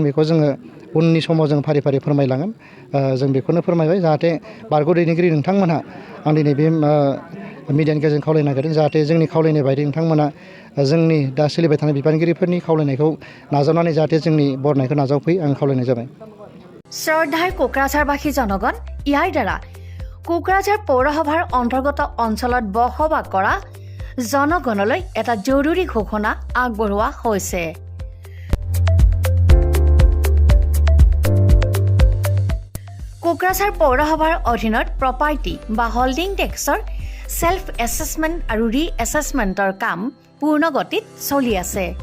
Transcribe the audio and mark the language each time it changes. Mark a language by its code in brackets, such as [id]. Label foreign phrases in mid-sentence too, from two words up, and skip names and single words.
[brx] बेखौ जोङो उननि समाव जों फारि फारि फोरमायलांगोन। जों बेखौनो फोरमायबाय जाहाथे बारग' दैदेनगिरि नोंथांमोनहा आं दिनै बे मिडियानि गेजेरजों खावलायनो नागिरदों जाहाथे जोंनि खावलायनाय बायदि नोंथांमोना जोंनि दा सोलिबाय थानाय बिबानगिरिफोरनि खावलायनायखौ नाजावनानै जाहाथे जोंनि बरनायखौ नाजावफैयो आं खावलायनाय जाबाय। [as] শ্ৰদ্ধাৰ কোকৰাঝাৰবাসী জনগণ, ইয়াৰ দ্বাৰা কোকৰাঝাৰ পৌৰসভাৰ অন্তৰ্গত অঞ্চলত বসবাস কৰা জনগণলৈ এটা জৰুৰী ঘোষণা আগবঢ়োৱা হৈছে। কোকৰাঝাৰ পৌৰসভাৰ অধীনত প্ৰপাৰ্টি বা হোল্ডিং টেক্সৰ [en] self assessment [as] আৰু ৰি এছেছমেণ্টৰ কাম পূৰ্ণ গতিত চলি আছে।